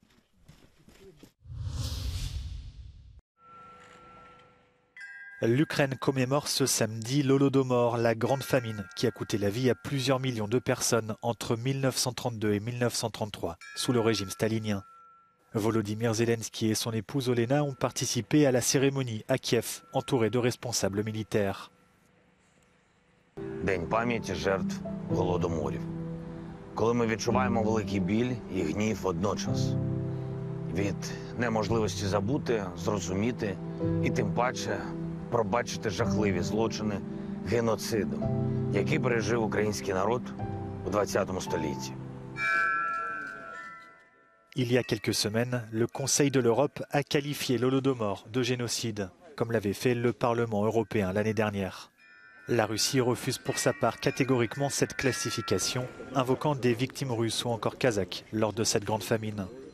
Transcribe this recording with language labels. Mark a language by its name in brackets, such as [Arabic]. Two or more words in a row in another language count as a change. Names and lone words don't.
[French] L'Ukraine commémore ce samedi l'Holodomor, la grande famine qui a coûté la vie à plusieurs millions de personnes entre 1932 et 1933, sous le régime stalinien. Volodymyr Zelensky et son épouse Olena ont participé à la cérémonie à Kiev, entourés de responsables militaires. [Ukrainian] День пам'яті жертв голодоморів. Коли ми відчуваємо великий біль і гнів водночас. Від неможливості забути, зрозуміти і тим паче пробачити жахливі злочини геноциду, які пережив український народ у ХХ столітті. [French] Il y a quelques semaines, le Conseil de l'Europe a qualifié l'Holodomor de génocide, comme l'avait fait le Parlement européen l'année dernière. La Russie refuse pour sa part catégoriquement cette classification, invoquant des victimes russes ou encore kazakhs lors de cette grande famine.